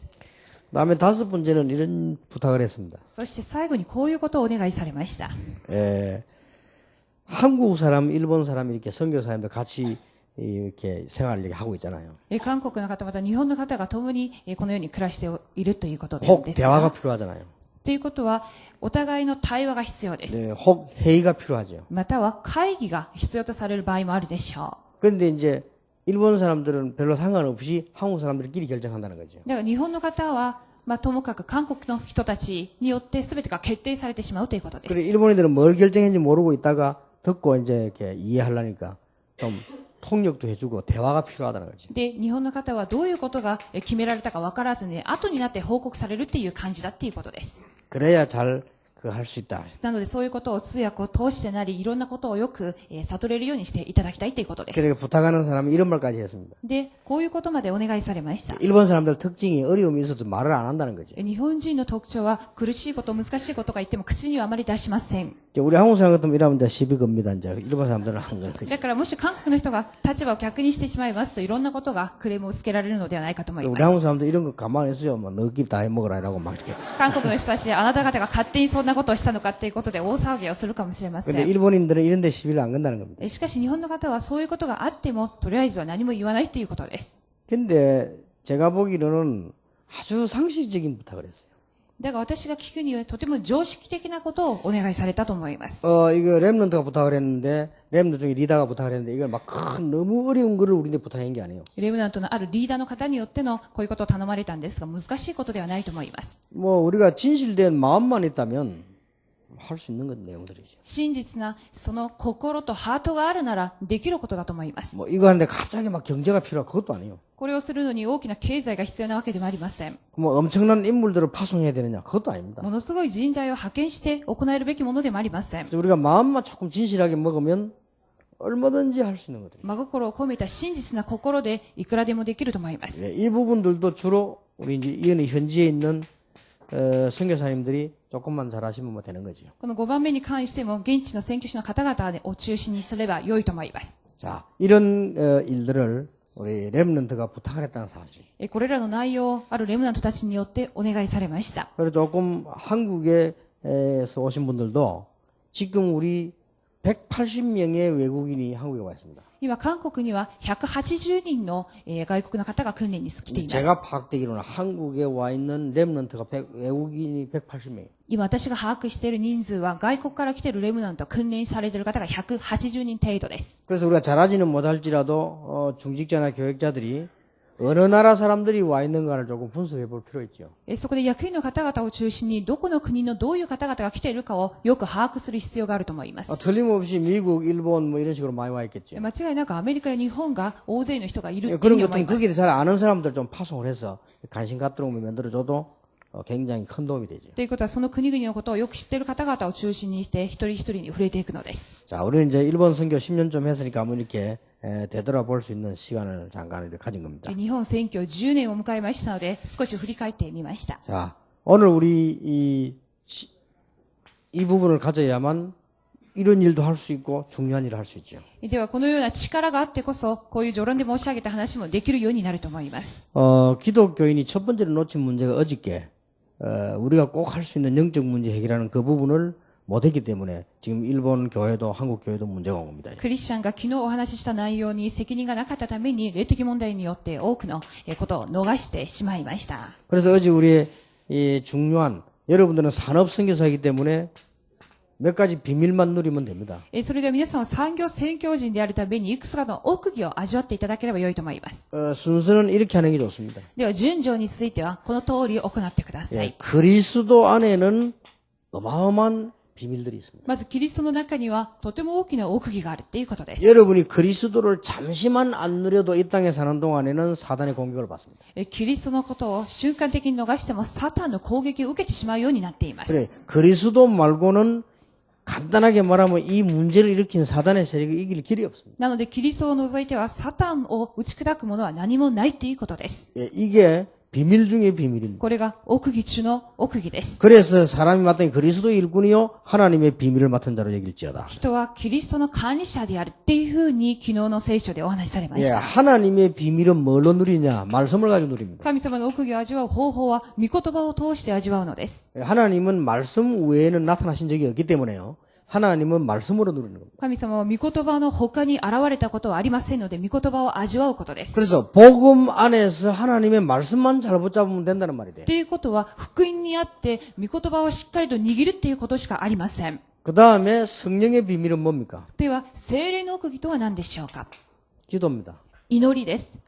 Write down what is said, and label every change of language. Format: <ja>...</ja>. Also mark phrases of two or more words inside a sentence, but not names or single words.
<ko>그다음에 다섯 번째는 이런 부탁을 했습니다.</ko> <ja>そして最後にこういうことをお願いされました。</ja> <ko>한국 사람, 일본 사람 이렇게 선교사님들 같이 이렇게 생활을 하고 있잖아요.</ko> <ja>韓国の方、また日本の方が共にこのように暮らしているということで</ja> <ko>혹</ko> <ja>す</ja> <ko>대화가</ko> <ja>が、</ja> <ko>필요하잖아요.</ko> <ja>ということはお互いの対話が必要です。</ja> <ko>네, 혹 회의가 필요하죠.</ko> <ja>または会議が必要とされる場合もあるでしょ</ja> <ko>그런데 이제 일본 사람들은 별로 상관없이 한국 사람들끼리 결정한다는 거죠.</ko> <ja>う。だから日本の方は、ともかく韓国の人たちによって全てが決定されてしまうということです。</ja> <ko>그래 일본인들은 뭘 결정했는지 모르고 있다가 듣고 이제 이렇게 이해하려니까 좀 통역도 해주고 대화가 필요하다는 거지.</ko> <ja>で、日本の方はどういうことが決められたか分からずに、後になって報告されるっていう感じだっていうことです。</ja> <ko>그래야 잘 그거 할 수 있다.</ko> <ja>なのでそういうことを通訳を通してなり、いろんなことをよく悟れるようにしていただきたいということで</ja> <ko>그러니까</ko> <ja>す。</ja> <ko>부탁하는 사람이 이런 말까지 했습니다.</ko> <ja>で、こういうことまでお願いされました。</ja> <ko>일본 사람들 특징이 어려움이 있어도 말을 안 한다는 거지.</ko> <ja>日本人の特徴は苦しいこと、難しいことが言っても口にはあまり出しません。</ja> <ko>이제 우리 한국 사람 같으면 이러면 이제 시비 겁니다. 이제 일본 사람들은 한 거는 거지.</ko> <ja>だからもし韓国の人が立場を逆にしてしまいますと、いろんなことがクレームをつけられるのではないかと思いま</ja> <ko>우리</ko> <ja>す。</ja> <ko>한국 사람들 이런 거 가만히 있어요. 뭐 너끼리 다 해먹으라 이라고 막 이렇게.</ko> <ja>韓国の人たち、あなた方が勝手にそんなことをしたのかっていうことで大騒ぎをするかもしれませ</ja> <ko>근데</ko> <ja>ん。</ja> <ko>일본인들은 이런 데 시비를 안 건다는 겁니다.</ko> <ja>しかし日本の方はそういうことがあっても、とりあえずは何も言わないということです。</ja> <ko>근데 제가 보기로는 아주 상식적인 부탁을 했어요.</ko> <ja>だが私が聞くにはとても常識的なことをお願いされたと思います。</ja> <ko>이거 랩런트가 부탁을 했는데, 랩런트 중에 리더가 부탁을 했는데, 이걸 막 큰, 너무 어려운 거를 우리한테 부탁한 게 아니에요.</ko> <ja>レムナントのあるリーダーの方によってのこういうことを頼まれたんですが、難しいことではないと思います。</ja> <ko>뭐, 우리가 진실된 마음만 있다면, 할 수 있는 건 내용들이죠.</ko> <ja>真実なその心とハートがあるならできることだと思います。</ja> <ko>뭐, 이거 하는데 갑자기 막 경제가 필요하고 그것도 아니에요.</ko> <ja>これをするのに大きな経済が必要なわけでもありません。</ja> <ko>뭐, 엄청난 인물들을 파송해야 되느냐? 그것도 아닙니다.</ko> <ja>ものすごい人材を派遣して行えるべきものでもありません。</ja> <ko>그래서 우리가 마음만 조금 진실하게 먹으면 얼마든지 할 수 있는 것들이에요.</ko> <ja>真心を込めた真実な心でいくらでもできると思います。</ja> <ko>예, 이 부분들도 주로 우리 이제 이런 현지에 있는 선교사님들이 조금만 잘하시면 뭐 되는 거죠.</ko> <ja>この5番目に関しても現地の選挙師の方々を中心にすれば良いと思います。</ja> <ko>자, 이런 일들을 우리 렘넌트가 부탁을 했다는 사실.</ko> <ja>これらの内容をあるレムナントたちによってお願いされました。</ja> <ko>그리고 조금 한국에서 오신 분들도 지금 우리 180명의 외국인이 한국에 와 있습니다.</ko> <ja>今、韓国には180人の外国の方が訓練に来ています。</ja> <ko>제가 파악되기로는 한국에 와 있는 렘넌트가 외국인이 180명이에요.</ko> <ja>今私が把握している人数は外国から来ているレムナント訓練されている方が180人程度です。</ja> <ko>그래서 우리가 잘하지는 못할지라도 중직자나 교육자들이 어느 나라 사람들이 와 있는가를 조금 분석해 볼 필요 있죠.</ko> <ja>そこで役員の方々を中心にどこの国のどういう方々が来ているかをよく把握する必要があると思います。</ja> <ko>틀림없이 미국, 일본 뭐 이런 식으로 많이 와 있겠죠.</ko> <ja>間違いなくアメリカや日本が大勢の人がいるというふう</ja> <ko>그런</ko> <ja>に思</ja> <ko>것들은</ko> <ja>います。</ja> <ko>거기에 잘 아는 사람들 좀 파송을 해서 관심 갖도록 만들어줘도 굉장히 큰 도움이 되죠.</ko> <ja>ということはその国々のことをよく知っている方々を中心にして一人一人に触れていくのです。</ja> <ko>자, 우리는 이제 일본 선교 10년 좀 했으니까 한번 이렇게 되돌아볼 수 있는 시간을 잠깐 이렇게 가진 겁니다.</ko> <ja>日本選挙10年を迎えましたので少し振り返ってみました。</ja> <ko>자, 오늘 우리 이 부분을 가져야만 이런 일도 할 수 있고 중요한 일을 할 수 있죠.</ko> <ja>ではこのような力があってこそこういう序論で申し上げた話もできるようになると思います。</ja> <ko>기독교인이 첫 번째로 놓친 문제가 어저께 우리가 꼭 할 수 있는 영적 문제 해결하는 그 부분을 못했기 때문에 지금 일본 교회도 한국 교회도 문제가 온 겁니다.</ko> <ja>クリスチャンが昨日お話しした内容に責任がなかったために霊的問題によって多くのことを逃してしまいました。</ja> <ko>그래서 어제 우리의 이 중요한 여러분들은 산업 선교사이기 때문에 몇 가지 비밀만 누리면 됩니다.</ko> <ja>それでは皆さんは産業宣教人であるためにいくつかの奥義を味わっていただければ良いと思います。</ja> <ko>순서는 이렇게 하는 게 좋습니다.</ko> <ja>では順序についてはこの通り行ってください。</ja> <ko>그리스도 안에는 어마어마한 비밀들이 있습니다.</ko> <ja>まずキリストの中にはとても大きな奥義があるっていうことです。</ja> <ko>여러분이 그리스도를 잠시만 안 누려도 이 땅에 사는 동안에는 사단의 공격을 받습니다.</ko> <ja>キリストのことを瞬間的に逃してもサタンの攻撃を受けてしまうようになっています。</ja> <ko>그래, 그리스도 말고는 간단하게 말하면 이 문제를 일으킨 사단의 세력이 이길 길이 없습니다.</ko> <ja>なのでキリストを除いてはサタンを打ち砕くものは何もないということです。</ja> <ko>이게 비밀 중의 비밀입니다.</ko> <ja>これが奥義中の奥義です。</ja> <ko>그래서 사람이 마땅히 그리스도의 일꾼이요 하나님의 비밀을 맡은 자로 여길지어다.</ko> <ja>人はキリストの管理者であるっていうふうに昨日の聖書でお話しされまし</ja> <ko>예,</ko> <ja>た。</ja> <ko>하나님의 비밀은 뭘로 누리냐? 말씀을 가지고 누립니다.</ko> <ja>神様の奥義を味わう方法は御言葉を通して味わうのです。</ja> <ko>하나님은 말씀 외에는 나타나신 적이 없기 때문에요. 하나님은 말씀으로 누리는 겁니다.</ko> <ja>神様は御言葉の他に現れたことはありませんので、御言葉を味わうことです。</ja> <ko>그래서 복음 안에서 하나님의 말씀만 잘 붙잡으면 된다는 말이 돼요.</ko> <ja>ということは、福音にあって、御言葉をしっかりと握るっていうことしかありません。</ja> <ko>그 다음에 성령의 비밀은 뭡니까?</ko> <ja>では、聖霊の奥義とは何でしょうか？</ja> <ko>기도입니다.</ko> <ja>祈りです。</ja>